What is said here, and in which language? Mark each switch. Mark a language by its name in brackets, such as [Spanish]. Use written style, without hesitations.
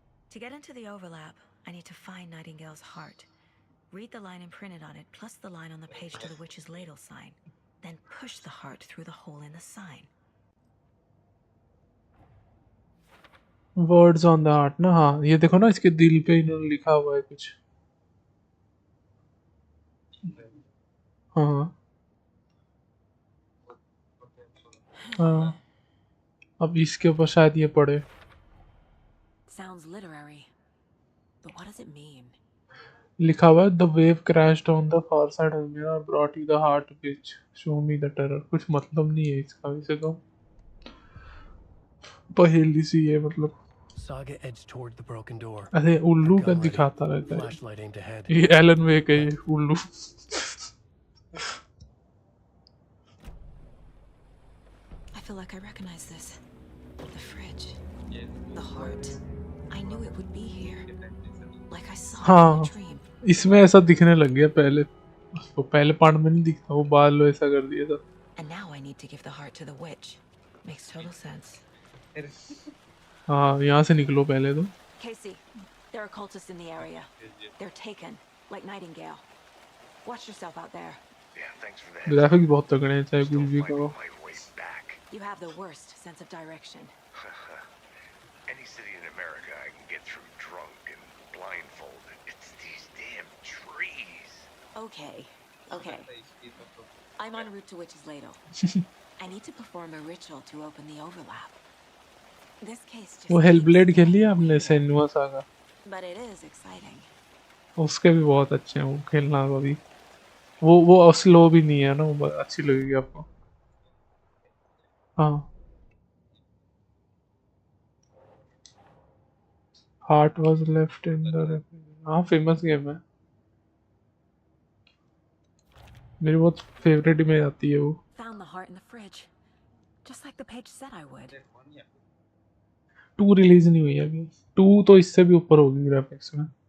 [English] To get into the overlap, I need to find Nightingale's heart. Read the line imprinted on it, plus the line on the page to the witch's ladle sign. Then push the heart through the hole in the sign. Words on the heart ना? [Hindi] हाँ, ये देखो ना, इसके दिल पे इन्होंने लिखा हुआ है कुछ। हाँ हाँ, अब इसके ऊपर शायद ये पढ़े। [English] Sounds literary, but what does it mean? [Hindi] लिखा हुआ है [English] the wave crashed on the far side of me and brought you the heart which show me the terror। [Hindi] कुछ मतलब नहीं है इसका, वैसे तो पहेली सी है मतलब। [English] Saga edged toward the broken door. [Hindi] अरे उल्लू का दिखाता रहता है ये। एलन वेक है ये उल्लू। [English] I feel like I recognize this. The fridge. The heart. I knew it would be here. Like I saw it in a dream. [Hindi] इसमें ऐसा दिखने लग गया पहले। वो पहले पार्ट में नहीं दिखता, वो बाद लो ऐसा कर दिया था। [English] And now I need to give the heart to the witch. Makes total sense. [Hindi] हाँ, यहाँ से निकलो पहले तो। [English] Casey, there are cultists in the area. They're taken. like Nightingale. Watch yourself out there. Yeah, thanks for that. [Hindi] Graphics बहुत तगड़े हैं चाहे कुछ भी कहो. [English] You have the worst sense of direction. Any city in America I can get through drunk and blindfolded. It's these damn trees. Okay, okay. I'm en route to Witch's Ladle. I need to perform a ritual to open the overlap. This case just [Hindi] वो Hellblade खेली है आपने सेनुआ saga? [English] but it is exciting. [Hindi] उसके भी बहुत अच्छे हैं वो खेलना अभी. वो स्लो भी नहीं है ना, वो अच्छी लगेगी आपको. हाँ. [English] Heart was left in the. [Hindi] हाँ फेमस गेम है. मेरी बहुत फेवरेट में आती है वो. [English] Found the heart in the fridge, just like the page said I would. [Hindi] 2 release नहीं हुई है अभी. 2 तो इससे भी ऊपर होगी ग्राफिक्स में.